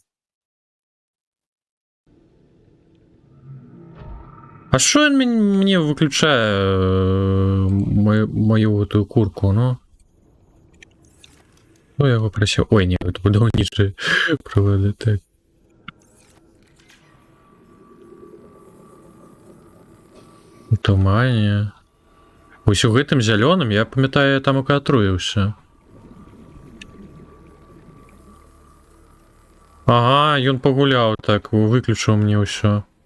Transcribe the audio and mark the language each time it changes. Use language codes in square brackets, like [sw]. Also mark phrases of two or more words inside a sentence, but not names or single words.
[ru] А что он мне выключает мою эту курку, ну? Ну, я его просил. Ой, нет, это [uk] будовниче проводи, [ru] так. [be] У тумане. Ось у гэтым зялёным, я памятаю, я там укатруіўся. Ага, ён пагуляў так, выключыў мне ўсё.